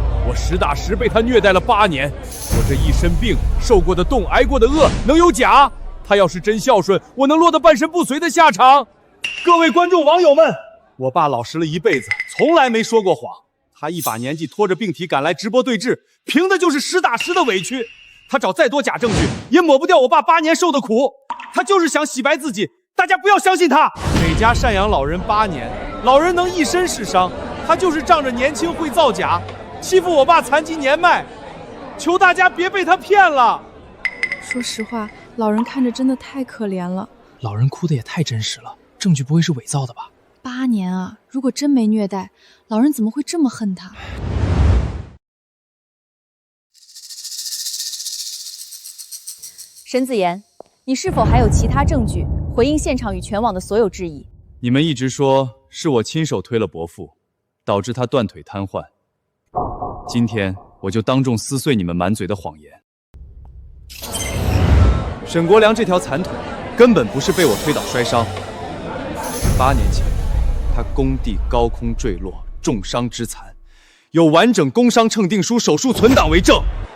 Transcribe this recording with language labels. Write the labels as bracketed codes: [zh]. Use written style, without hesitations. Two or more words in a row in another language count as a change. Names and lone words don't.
[zh] 我實打實被他虐待了8年，我這一身病，受過的凍，挨過的餓，能有假？他要是真孝順，我能落得半身不遂的下場。各位觀眾網友們，我爸老實了一輩子，從來沒說過謊。他一把年紀拖着病體趕來直播對峙，憑的就是實打實的委屈。他找再多假證據，也抹不掉我爸8年受的苦。他就是想洗白自己，大家不要相信他。每家贍養老人8年，老人能一身是傷，他就是仗着年輕會造假，欺負我爸殘疾年邁。求大家別被他騙了。說實話，老人看着真的太可憐了。老人哭的也太真實了，證據不會是偽造的吧？8年啊，如果真沒虐待，老人怎麼會這麼恨他？沈子言，你是否還有其他證據回應現場與全網的所有質疑？你們一直說是我親手推了伯父，導致他斷腿癱瘓。今天我就當眾撕碎你們滿嘴的謊言。沈國良這條殘腿根本不是被我推倒摔傷，8年前他工地高空墜落，重傷之殘，有完整工傷稱定書、手術存檔為證。